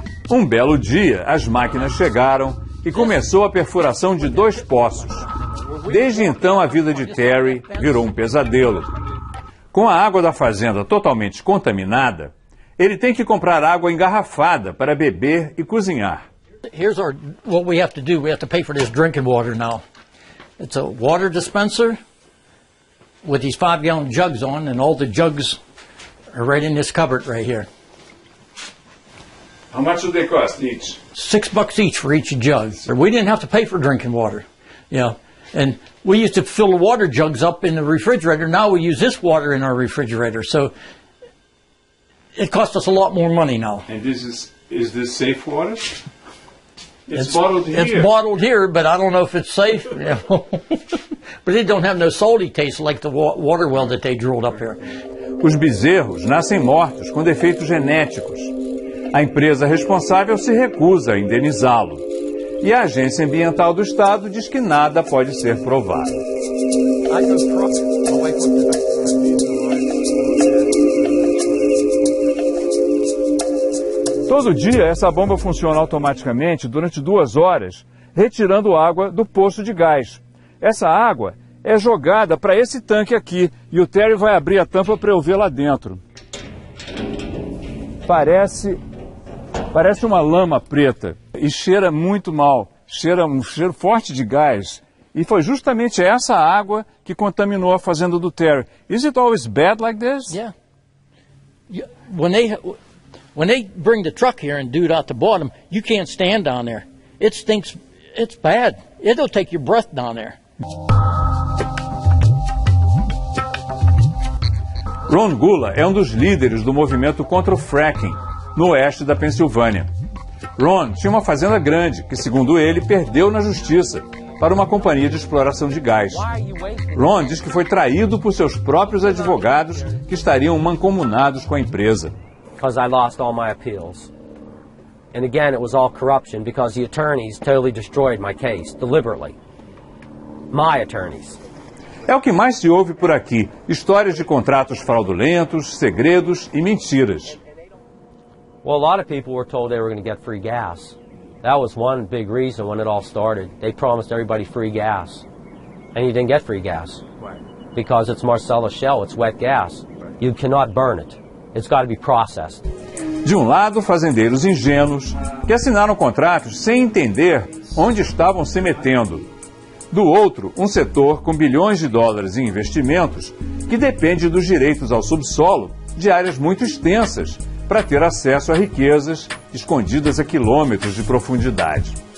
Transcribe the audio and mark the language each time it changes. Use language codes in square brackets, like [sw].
[pt] Um belo dia, as máquinas chegaram e começou a perfuração de 2 poços. Desde então, a vida de Terry virou um pesadelo. Com a água da fazenda totalmente contaminada, ele tem que comprar água engarrafada para beber e cozinhar. [en] Here's what we have to do. We have to pay for this drinking water now. It's a water dispenser with these 5-gallon jugs on, and all the jugs are right in this cupboard right here. How much do they cost each? $6 each for each jug. We didn't have to pay for drinking water. And we used to fill the water jugs up in the refrigerator. Now we use this water in our refrigerator. So it costs us a lot more money now. And is this safe water? It's bottled here. It's bottled here, but I don't know if it's safe. But it don't have no salty taste like the water well that they drilled up here. [pt] Os bezerros nascem mortos com defeitos genéticos. A empresa responsável se recusa a indenizá-lo. E a Agência Ambiental do Estado diz que nada pode ser provado. Todo dia, essa bomba funciona automaticamente durante 2 horas, retirando água do poço de gás. Essa água é jogada para esse tanque aqui, e o Terry vai abrir a tampa para eu ver lá dentro. Parece uma lama preta e cheira muito mal, cheira um cheiro forte de gás. E foi justamente essa água que contaminou a fazenda do Terry. [en] Is it always bad like this? Yeah. When they bring the truck here and do it out the bottom, you can't stand down there. It stinks. It's bad. It'll take your breath down there. [pt] Ron Gula é um dos líderes do movimento contra o fracking, no oeste da Pensilvânia. Ron tinha uma fazenda grande que, segundo ele, perdeu na justiça para uma companhia de exploração de gás. Ron diz que foi traído por seus próprios advogados que estariam mancomunados com a empresa. [en] Because I lost all my appeals. And again, it was all corruption because the attorneys totally destroyed my case, deliberately. My attorneys. [pt] É o que mais se ouve por aqui, histórias de contratos fraudulentos, segredos e mentiras. [en] Well, a lot of people were told they were going to get free gas. That was one big reason when it all started. They promised everybody free gas. And you didn't get free gas. Because it's Marcellus Shale, it's wet gas. You cannot burn it. It's got to be processed. [pt] De um lado, fazendeiros ingênuos que assinaram contratos sem entender onde estavam se metendo. Do outro, um setor com bilhões de dólares em investimentos que depende dos direitos ao subsolo de áreas muito extensas para ter acesso a riquezas escondidas a quilômetros de profundidade.